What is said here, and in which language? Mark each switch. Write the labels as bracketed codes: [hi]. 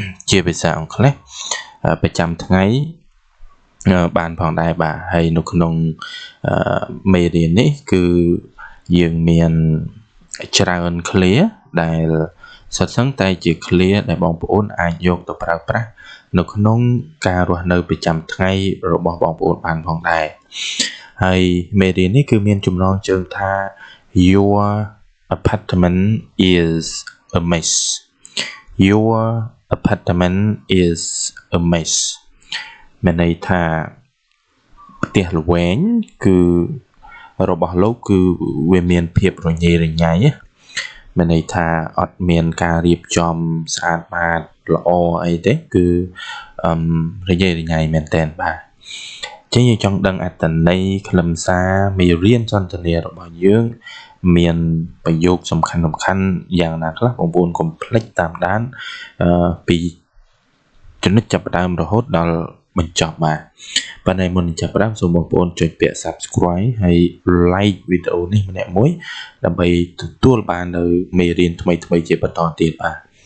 [km] ជាភាសាអង់គ្លេសប្រចាំថ្ងៃបានផងដែរបាទហើយនៅក្នុងមេរៀននេះគឺយើងមានច្រើនឃ្លាដែលសុទ្ធសឹងតែជាឃ្លាដែលបងប្អូនអាចយកទៅប្រើប្រាស់នៅក្នុងការរស់នៅប្រចាំថ្ងៃរបស់បងប្អូនបានផងដែរហើយមេរៀននេះគឺមានចំណងជើងថា [en] Your apartment is a mess. Your apartment is a mess. [km] មានន័យថាផ្ទះល្វែងគឺរបស់លោកគឺវាមានភាពរញ៉េរញ៉ៃមានន័យថាអត់មានការរៀបចំស្អាតបាតល្អអីទេគឺ រញ៉េរញ៉ៃមែនតើបាទចឹងយើងចង់ដឹងអត្ថន័យខ្លឹមសារមេរៀនសន្ទនារបស់យើងមានប្រយោគសំខាន់យ៉ាងណាខ្លះបងប្អូនកុំភ្លេចតាមដានពីចំណុចចាប់ផ្ដើមរហូតដល់បញ្ចប់បាទប៉ុន្តែមុននឹងចាប់ផ្ដើមសូមបងប្អូនចុចពាក្យ Subscribe ហើយ Like វីដេអូនេះម្នាក់មួយដើម្បីទទួលបាននៅមេរៀនថ្មីៗជាបន្តទៀតបាទ